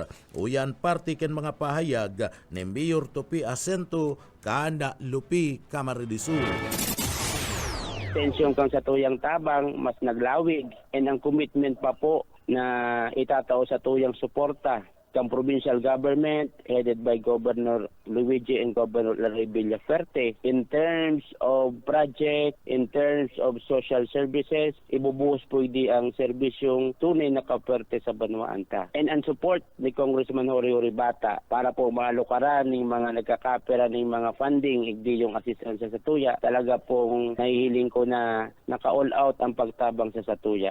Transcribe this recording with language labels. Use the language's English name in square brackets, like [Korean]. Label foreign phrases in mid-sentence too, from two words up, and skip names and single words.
[Bikol] Uyan parte ken mga pahayag ni Mayor Tupi Jacinto kana Lupi, Camarines Sur. Tensyon kang sa tuyang tabang, mas naglawig, and ang commitment pa po na itatao sa tuyang suporta kang [English] provincial government headed by Governor Luigi [Bikol] and Governor Larry Villafuerte [English] in terms of project, in terms of social services, [Bikol] ibubuhos po di ang serbisyong tunay na kapuerte sa Banwaan ta. And ang support ni Congressman Jory Bata para po malukaran ng mga nagkakapera ng mga funding, igdi yung assistance sa Satuya, talaga pong nahihiling ko na naka-all out ang pagtabang sa Satuya.